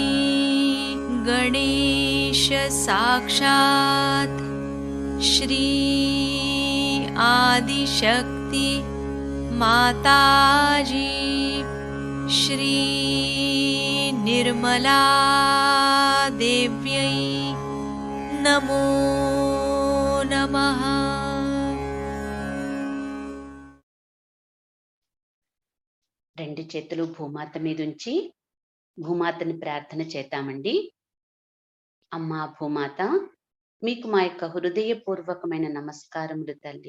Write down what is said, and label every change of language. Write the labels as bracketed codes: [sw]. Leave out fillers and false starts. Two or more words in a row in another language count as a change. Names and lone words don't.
[sa] गणेश साक्षात् श्री आदिशक्ति माताजी श्री निर्मला देव्यै नमो नमः। [te] రెండు చేతులు భూమాత మీద ఉంచి భూమాతని ప్రార్థన చేద్దామండి. అమ్మా భూమాత, మీకు మా యొక్క హృదయపూర్వకమైన నమస్కారములు తల్లి.